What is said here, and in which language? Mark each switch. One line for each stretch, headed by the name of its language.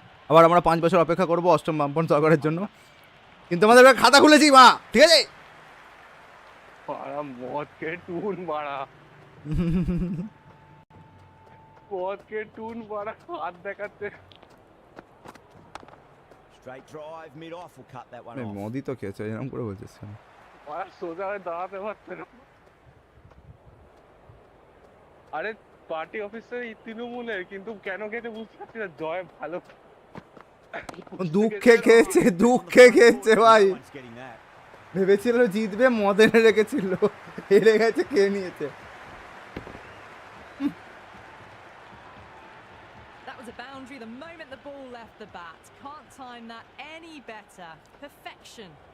Bangla: আবার আমরা 5 বছর অপেক্ষা করবো অষ্টম বামপন সরকারের জন্য, কিন্তু আমাদের খাতা খুলেছি মা, ঠিক আছে? মদকে টুন বাড়া, মদকে টুন বাড়া, হাত দেখাচ্ছে।
English: Straight drive mid off will cut that one off.
Bangla: Modi তো খেয়েছে, এরকম করে বলছিস কেন? আর সোজা হয়ে দাঁড়াতে পারছে না। আরে পার্টি অফিসে তৃণমূলের, কিন্তু কেন খেতে বুঝতে পারছি না। জয় ভালো দুঃখে খেয়েছে ভাই, ভেবেছিল জিতবে, মদ এনে রেখেছিল, হেরে গেছে, কে নিয়েছে।
English: That was a boundary the moment the ball left the bat. Can't time that any better. Perfection.